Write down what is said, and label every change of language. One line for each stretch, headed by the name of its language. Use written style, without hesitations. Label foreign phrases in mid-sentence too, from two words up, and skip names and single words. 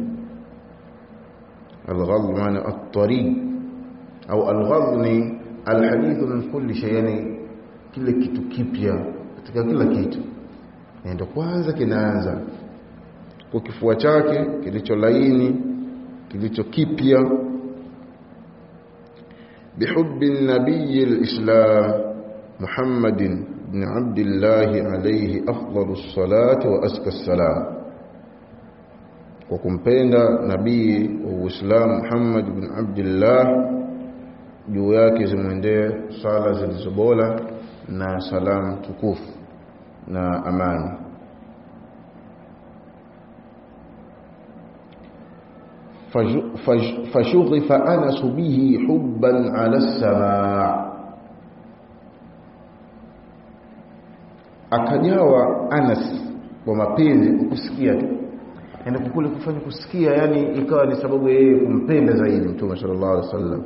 Swahili: Alghall maana at-tari au alghall ni
Arabic: الحديث من كل شيء,
Swahili: yani kile kitu kipya katika kila kitu. Ndio kwanza kinaanza kwa kifua chake kilicho laini, kilicho kipya.
Arabic: بحب النبي الإسلام محمد بن عبد الله عليه أفضل الصلاة وأزكى السلام,
Swahili: kwa kumpenda nabii wa Uislamu Muhammad ibn Abdullah, juu yake zimwendee sala zilizobola na salam tukufu na amani.
Arabic: فشغف أنس به حبا على السماع,
Swahili: akajawa Anas kwa mapenzi kusikia tu, yani kukule kufanya kusikia, yani ikawa ni sababu yeye kumpenda zaidi Mtume
Arabic: صلى الله عليه وسلم.